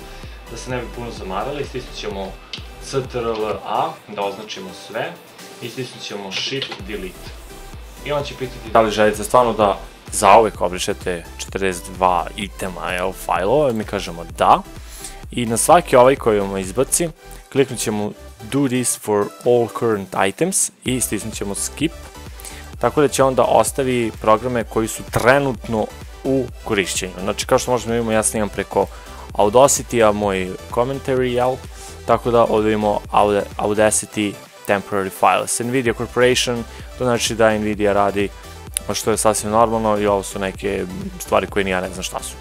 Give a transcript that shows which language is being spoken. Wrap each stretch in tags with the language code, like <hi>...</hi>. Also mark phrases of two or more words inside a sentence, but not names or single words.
<bs>Da se ne bi puno zamarali, stisnut ćemo CTRL-A da označimo sve i stisnut ćemo Shift Delete. I on će pitati da li želite stvarno da zauvek obrišete 42 itema fajlova, mi kažemo da. I na svaki ovaj koji vam izbaci, kliknut ćemo</bs> <en>Do this for all current items</en> <bs>i stisnut ćemo Skip. Tako da će onda ostavi programe koji su trenutno u korišćenju. Znači, kao što možemo vidimo, ja snimam preko Audacity-a moj commentary, jel? Tako da ovdje imamo Audacity Temporary Files. Nvidia Corporation, to znači da Nvidia radi, što je sasvim normalno, i ovo su neke stvari koje ni ja ne znam šta su.</bs>